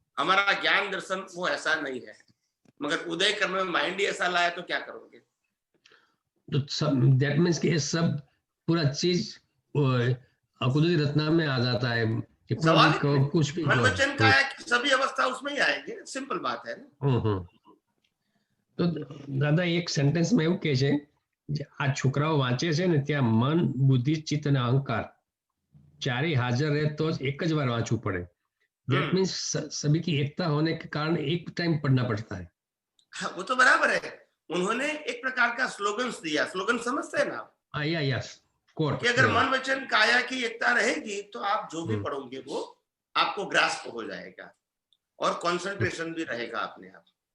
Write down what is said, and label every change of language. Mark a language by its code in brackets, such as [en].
[hi] हमारा ज्ञान दर्शन वो ऐसा नहीं है, मगर उदय कर्म में माइंड ही ऐसा लाया तो क्या करोगे? तो सब [en] that means [hi] कि सब पूरा चीज कुदरती रचना में आ जाता है। कुछ भी मन वचन काया की सभी अवस्था उसमें ही आएगी। सिंपल बात है ना। [gu] તો દાદા એક સેન્ટેન્સમાં એવું કહે છે જે આ છોકરાઓ વાંચે છે ને, ત્યાં મન, બુદ્ધિ, ચિત્ત અને અહંકાર ચારે હાજર રહે તો જ એક જ વાર વાંચવું પડે। [en] that means [hi] सभी की एकता होने के कारण एक टाइम पढ़ना पड़ता है। हाँ, वो तो बराबर है। उन्होंने एक प्रकार का स्लोगन दिया। स्लोगन समझते हैं ना? [en] Yes, quote. [hi] कि अगर मन वचन काया की एकता रहेगी तो आप जो भी पढ़ोगे वो आपको ग्रास्प हो जाएगा, और कंसंट्रेशन भी रहेगा अपने आप।